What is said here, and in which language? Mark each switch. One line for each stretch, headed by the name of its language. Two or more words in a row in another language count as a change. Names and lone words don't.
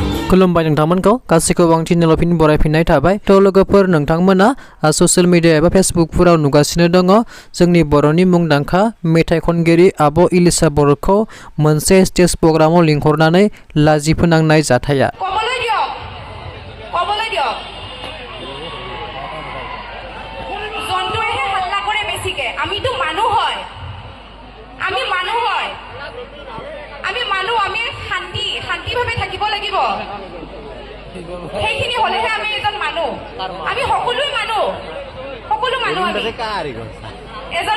Bodo: खुलुमबाय नोंथांमोनखौ गासैखौबो आं चेनेलाव फिन बरायफिननाय थाबाय। थ' लोगोफोर नोंथांमोना
English: social media
Bodo: एबा फेसबुकफोराव नुगासिनो दङ जोंनि बर'नि मुंदांखा मेथाइ खनगिरि आब' इलिशा बर'खौ मोनसे स्टेज प्रग्रामाव लिंहरनानै लाजि फोनांनाय जाथाया।
Assamese: শান্তিভাৱে থাকিব লাগিব সেইখিনি হলেহে আমি এজন মানুহ আমি সকলো মানুহ এজন